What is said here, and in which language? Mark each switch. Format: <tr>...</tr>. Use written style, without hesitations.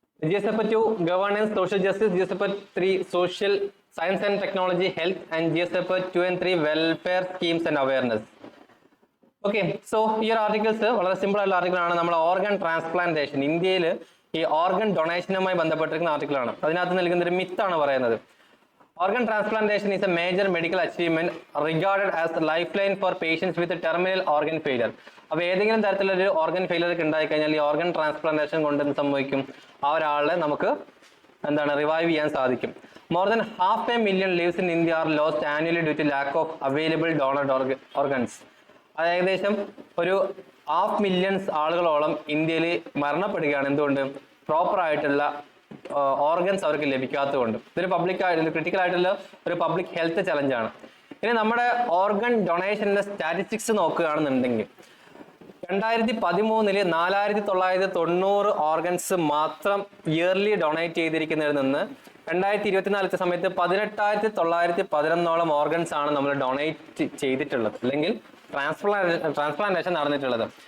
<en>GSF 2 governance, social justice, GSF 3 social science and technology, health, and GSF 2 and 3 welfare schemes and awareness.</en> <ml>Okay, so ഈ ഒരു articles വളരെ simple ആയിട്ടുള്ള article ആണ്. നമ്മൾ organ transplantation, ഇന്ത്യയിൽ ഈ ഓർഗൻ ഡൊണേഷനുമായി ബന്ധപ്പെട്ടിരിക്കുന്ന ആർട്ടിക്കിളാണ്. അതിനകത്ത് നൽകുന്ന ഒരു മിത്താണ് പറയുന്നത്.</ml> <en>Organ transplantation is a major medical achievement regarded as the lifeline for patients with terminal organ failure.</en> <ml>അപ്പോൾ ഏതെങ്കിലും തരത്തിലൊരു ഓർഗൻ ഫെയിലിയർ ഒക്കെ ഉണ്ടായി കഴിഞ്ഞാൽ ഈ ഓർഗൻ ട്രാൻസ്പ്ലാന്റേഷൻ കൊണ്ട് എന്ത് സംഭവിക്കും? ആ ഒരാളെ നമുക്ക് എന്താണ് റിവൈവ് ചെയ്യാൻ സാധിക്കും.</ml> <en>More than 500,000 lives in India are lost annually due to lack of available donor organs.</en> <ml>അത് ഏകദേശം ഒരു 500,000 ആളുകളോളം ഇന്ത്യയിൽ മരണപ്പെടുകയാണ്. എന്തുകൊണ്ട്? പ്രോപ്പർ ആയിട്ടുള്ള ഓർഗൻസ് അവർക്ക് ലഭിക്കാത്തതുകൊണ്ട്. ഇതൊരു ക്രിട്ടിക്കൽ ആയിട്ടുള്ള ഒരു പബ്ലിക് ഹെൽത്ത് ചലഞ്ചാണ്. ഇനി നമ്മുടെ ഓർഗൻ ഡൊണേഷന്റെ സ്റ്റാറ്റിസ്റ്റിക്സ് നോക്കുകയാണെന്നുണ്ടെങ്കിൽ 2013 4,990 ഓർഗൻസ് മാത്രം ഇയർലി ഡൊണേറ്റ് ചെയ്തിരിക്കുന്നതിൽ നിന്ന് 2024 സമയത്ത് 18,911 ഓർഗൻസ് ആണ് നമ്മൾ ഡൊണേറ്റ് ചെയ്തിട്ടുള്ളത്, അല്ലെങ്കിൽ ട്രാൻസ്പ്ലാന്റേഷൻ നടന്നിട്ടുള്ളത്.</ml>